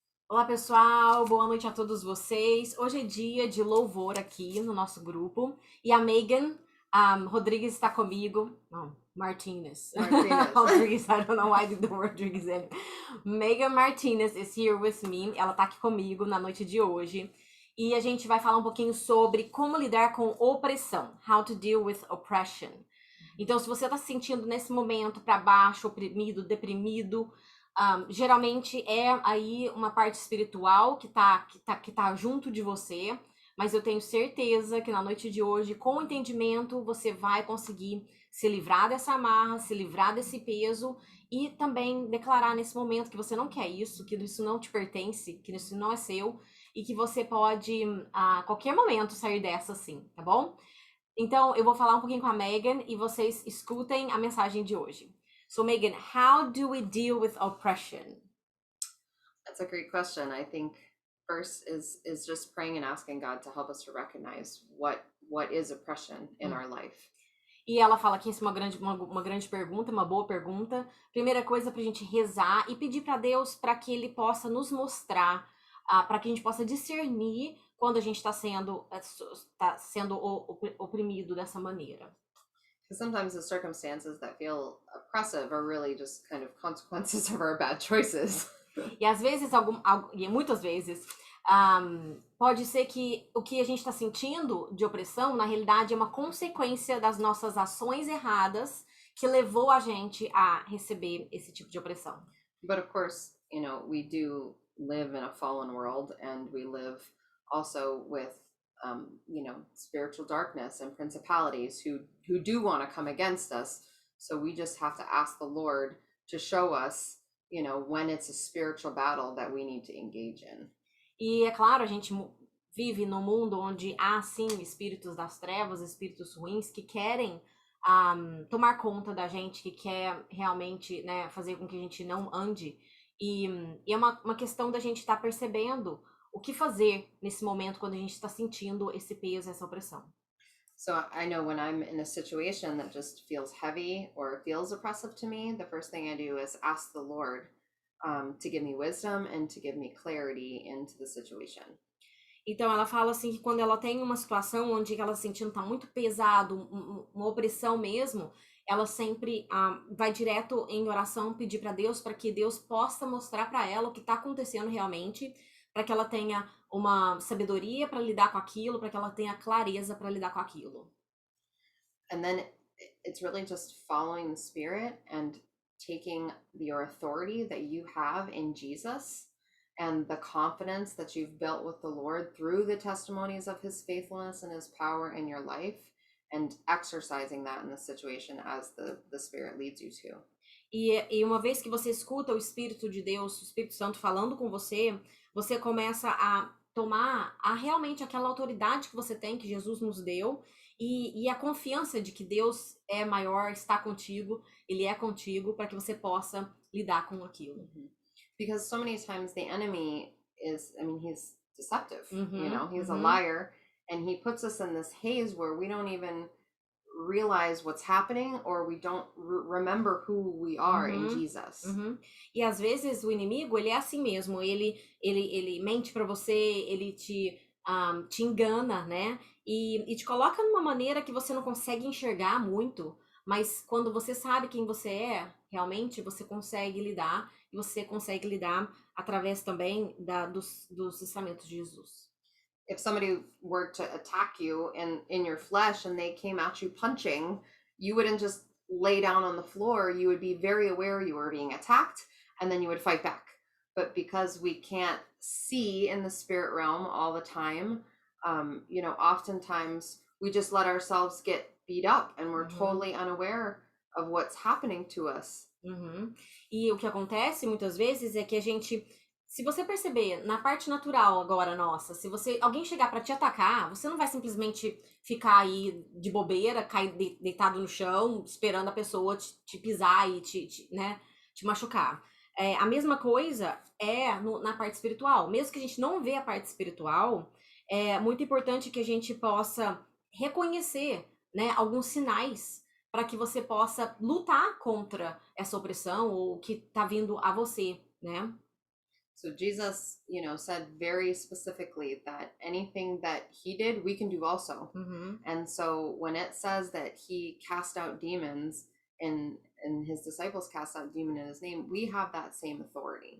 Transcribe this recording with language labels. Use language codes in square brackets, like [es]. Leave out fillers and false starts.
[pt] Olá, pessoal, boa noite a todos vocês. Hoje é dia de louvor aqui no nosso grupo e a Megan Rodrigues está comigo. Não, Martinez. Martinez. [en] Rodrigues, I don't know why I did the word Rodrigues in. Megan Martinez is here with me. [pt] Ela tá aqui comigo na noite de hoje. E a gente vai falar um pouquinho sobre como lidar com opressão. [en] How to deal with oppression. [pt] Então, se você está se sentindo nesse momento para baixo, oprimido, deprimido, geralmente é aí uma parte espiritual que tá junto de você, mas eu tenho certeza que na noite de hoje, com o entendimento, você vai conseguir se livrar dessa amarra, se livrar desse peso e também declarar nesse momento que você não quer isso, que isso não te pertence, que isso não é seu e que você pode a qualquer momento sair dessa sim, tá bom? Então, eu vou falar um pouquinho com a Megan e vocês escutem a mensagem de hoje. [en] So, Megan, how do we deal with oppression? That's a great question. I think first is just praying and asking God to help us to recognize what is oppression in our life. [pt] E ela fala que isso é uma grande pergunta, uma boa pergunta. Primeira coisa para a gente rezar e pedir para Deus para que Ele possa nos mostrar, para que a gente possa discernir quando a gente está sendo oprimido dessa maneira. [en] Because sometimes the circumstances that feel oppressive are really just kind of consequences of our bad choices. [pt] E às vezes, e muitas vezes, pode ser que o que a gente está sentindo de opressão, na realidade, é uma consequência das nossas ações erradas que levou a gente a receber esse tipo de opressão. [en] But of course, we do live in a fallen world, and we live also with spiritual darkness and principalities who do want to come against us. So we just have to ask the Lord to show us, when it's a spiritual battle that we need to engage in. [pt] E é claro, a gente vive num mundo onde há sim espíritos das trevas, espíritos ruins que querem tomar conta da gente, que quer realmente, né, fazer com que a gente não ande. E é uma questão da gente estar percebendo o que fazer nesse momento quando a gente está sentindo esse peso, essa opressão. [en] So I know when I'm in a situation that just feels heavy or feels oppressive to me, the first thing I do is ask the Lord to give me wisdom and to give me clarity into the situation. [pt] Então ela fala assim que quando ela tem uma situação onde ela sentindo tá muito pesado, uma opressão mesmo, ela sempre vai direto em oração pedir para Deus para que Deus possa mostrar para ela o que está acontecendo realmente, para que ela tenha uma sabedoria para lidar com aquilo, para que ela tenha clareza para lidar com aquilo. [en] And then it's really just following the Spirit and taking your authority that you have in Jesus and the confidence that you've built with the Lord through the testimonies of his faithfulness and his power in your life, and exercising that in the situation as the Spirit leads you to. [pt] E uma vez que você escuta o Espírito de Deus, o Espírito Santo falando com você, você começa a tomar realmente aquela autoridade que você tem, que Jesus nos deu, e a confiança de que Deus é maior, está contigo, Ele é contigo, para que você possa lidar com aquilo. Mm-hmm. [en] Because so many times the enemy he's deceptive. He's a liar, and he puts us in this haze where we don't even realize what's happening, or we don't remember who we are in Jesus. [pt] E às vezes o inimigo, ele é assim mesmo, ele mente para você, ele te engana, né? E te coloca numa maneira que você não consegue enxergar muito, mas quando você sabe quem você é, realmente você consegue lidar, e você consegue lidar através também dos ensinamentos de Jesus. [en] If somebody were to attack you in your flesh and they came at you punching, you wouldn't just lay down on the floor. You would be very aware you were being attacked, and then you would fight back. But because we can't see in the spirit realm all the time, oftentimes we just let ourselves get beat up, and we're totally unaware of what's happening to us. [pt] E o que acontece muitas vezes é que a gente, se você perceber na parte natural agora nossa, se alguém chegar para te atacar, você não vai simplesmente ficar aí de bobeira, cair deitado no chão, esperando a pessoa te pisar e te machucar. A mesma coisa na parte espiritual. Mesmo que a gente não vê a parte espiritual, é muito importante que a gente possa reconhecer, né, alguns sinais para que você possa lutar contra essa opressão ou o que está vindo a você, né? [en] So Jesus, said very specifically that anything that he did, we can do also. Uhum. And so when it says that he cast out demons and his disciples cast out demon in his name, we have that same authority.